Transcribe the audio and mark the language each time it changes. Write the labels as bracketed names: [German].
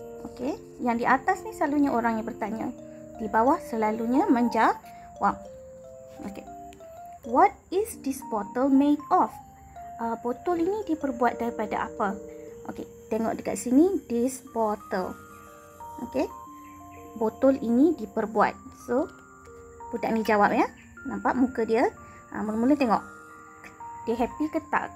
[Malay] Okey, yang di atas ni selalunya orang yang bertanya, di bawah selalunya menjawab. Okey. [English] What is this bottle made of? [Malay] Botol ini diperbuat daripada apa? Okey, tengok dekat sini, [English] this bottle. [Malay] Okey. Botol ini diperbuat. So, budak ni jawab ya. Nampak muka dia? Mula-mula tengok. Dia happy ke tak?